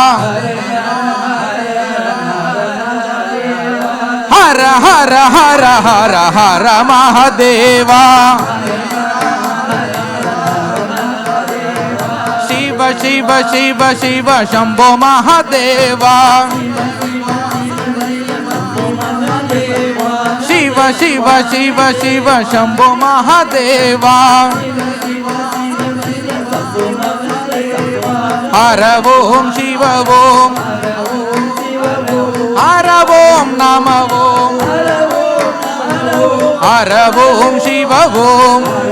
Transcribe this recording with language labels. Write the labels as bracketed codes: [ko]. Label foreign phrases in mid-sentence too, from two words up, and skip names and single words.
[sa] हर हर हर हर हर महादेवा शिव शिव शिव शिव शम्भो महादेवा शिव शिव शिव शिव शंभो महादेवा हर ओम शिव ओम हर ओम नम ओम हर ओम शिव ओम